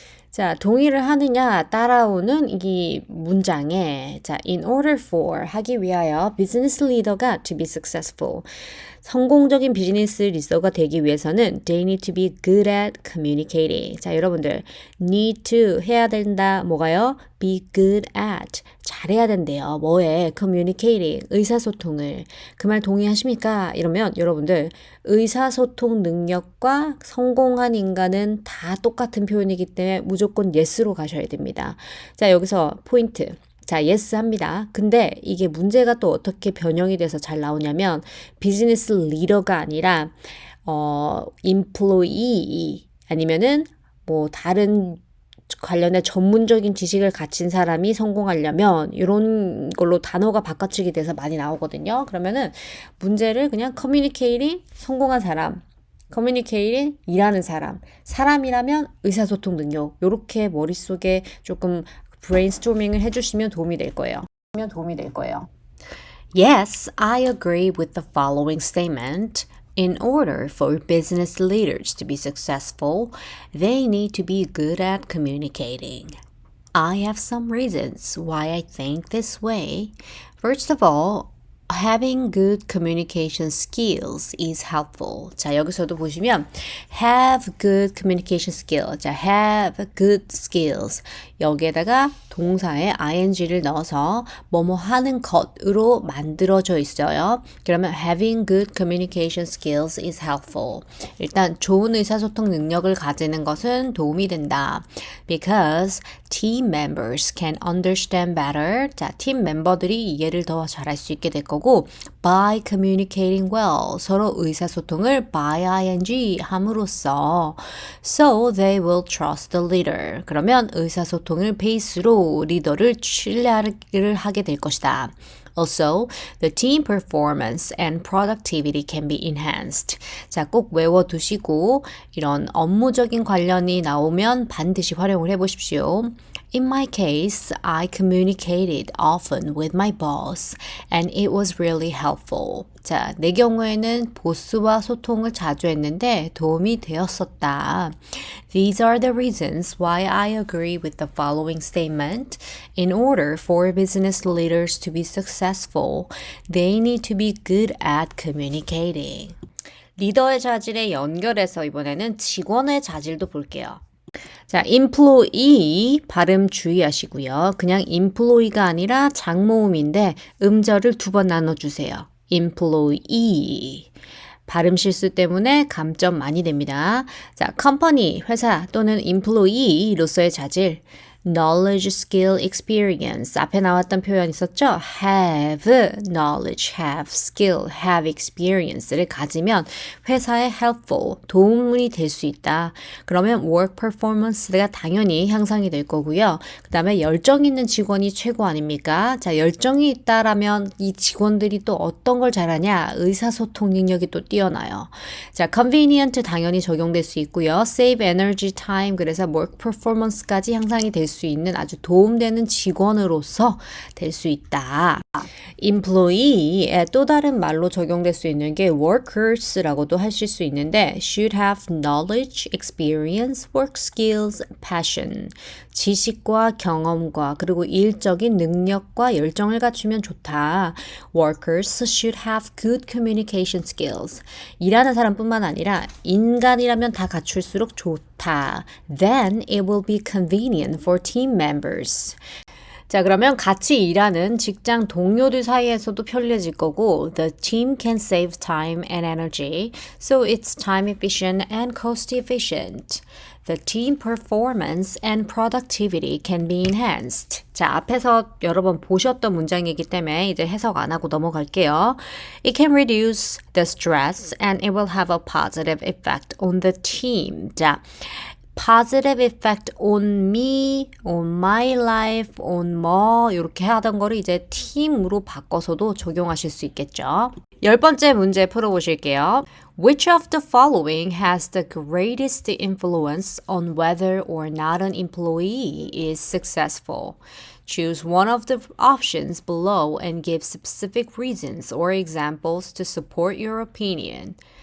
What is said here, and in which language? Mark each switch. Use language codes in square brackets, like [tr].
[ko] 자, 동의를 하느냐 따라오는 이 문장에 자, [en] in order for [ko] 하기 위하여 business leader가 [en] to be successful. [ko] 성공적인 비즈니스 리더가 되기 위해서는 [en] they need to be good at communicating. [ko] 자, 여러분들 [en] need to [ko] 해야 된다. 뭐가요? [en] be good at. [ko] 잘해야 된대요. 뭐에? communicating. 의사소통을. 그 말 동의하십니까? 이러면 여러분들 의사소통 능력과 성공한 인간은 다 똑같은 표현이기 때문에 무조건 yes로 가셔야 됩니다. 자, 여기서 포인트. 자, yes 합니다. 근데 이게 문제가 또 어떻게 변형이 돼서 잘 나오냐면 비즈니스 리더가 아니라 employee 아니면은 뭐 다른 관련해 전문적인 지식을 가진 사람이 성공하려면 이런 걸로 단어가 바꿔치기 돼서 많이 나오거든요. 그러면은 문제를 그냥 communicating 성공한 사람, communicating 일하는 사람, 사람이라면 의사소통 능력 요렇게 머릿속에 조금 브레인스토밍을 해주시면 도움이 될 거예요. [en] Yes, I agree with the following statement. In order for business leaders to be successful, they need to be good at communicating. I have some reasons why I think this way. First of all, having good communication skills is helpful. [ko] 자, 여기서도 보시면 [en] have good communication skill. 자, have good skills. [ko] 여기에다가 동사에 ing를 넣어서 뭐뭐 하는 것으로 만들어져 있어요. 그러면 [en] having good communication skills is helpful. [ko] 일단 좋은 의사소통 능력을 가지는 것은 도움이 된다. [en] Because team members can understand better. [ko] 자, 팀 멤버들이 이해를 더 잘할 수 있게 될 거고 [en] by communicating well. [ko] 서로 의사소통을 [en] by ing [ko] 함으로써 [en] so they will trust the leader. [ko] 그러면 의사소통을 베이스로 리더를 신뢰를 하게 될 것이다. [en] Also, the team performance and productivity can be enhanced. [ko] 자, 꼭 외워두시고 이런 업무적인 관련이 나오면 반드시 활용을 해보십시오. [en] In my case, I communicated often with my boss and it was really helpful. [ko] 자, 내 경우에는 보스와 소통을 자주 했는데 도움이 되었었다. [en] These are the reasons why I agree with the following statement. In order for business leaders to be successful, they need to be good at communicating. [ko] 리더의 자질에 연결해서 이번에는 직원의 자질도 볼게요. 자, employee 발음 주의하시고요. 그냥 employee가 아니라 장모음인데 음절을 2번 나눠주세요. employee. 발음 실수 때문에 감점 많이 됩니다. 자, company, 회사 또는 employee로서의 자질. [en] knowledge, skill, experience. [ko] 앞에 나왔던 표현 있었죠? [en] have knowledge, have skill, have experience [ko] 를 가지면 회사에 helpful, 도움이 될 수 있다. 그러면 work performance가 당연히 향상이 될 거고요. 그 다음에 열정 있는 직원이 최고 아닙니까? 자, 열정이 있다라면 이 직원들이 또 어떤 걸 잘하냐? 의사소통 능력이 또 뛰어나요. 자, convenient 당연히 적용될 수 있고요. [en] save energy, time, [ko] 그래서 work performance까지 향상이 될 수 있는 아주 도움되는 직원으로서 될 수 있다. employee의 또 다른 말로 적용될 수 있는 게 workers라고도 하실 수 있는데 [en] should have knowledge, experience, work skills, passion. [ko] 지식과 경험과 그리고 일적인 능력과 열정을 갖추면 좋다. [en] Workers should have good communication skills. [ko] 일하는 사람뿐만 아니라 인간이라면 다 갖출수록 좋다. [en] Then it will be convenient for team members. [ko] 자, 그러면 같이 일하는 직장 동료들 사이에서도 편리해질 거고 [en] the team can save time and energy, so it's time efficient and cost efficient. The team performance and productivity can be enhanced. [ko] 자, 앞에서 여러 번 보셨던 문장이기 때문에 이제 해석 안 하고 넘어갈게요. [en] It can reduce the stress and it will have a positive effect on the team. [ko] 자, [en] positive effect on me, on my life, on [ko] 뭐 이렇게 하던 거를 이제 팀으로 바꿔서도 적용하실 수 있겠죠. 10번째 문제 풀어보실게요. [en] Which of the following has the greatest influence on whether or not an employee is successful? Choose one of the options below and give specific reasons or examples to support your opinion.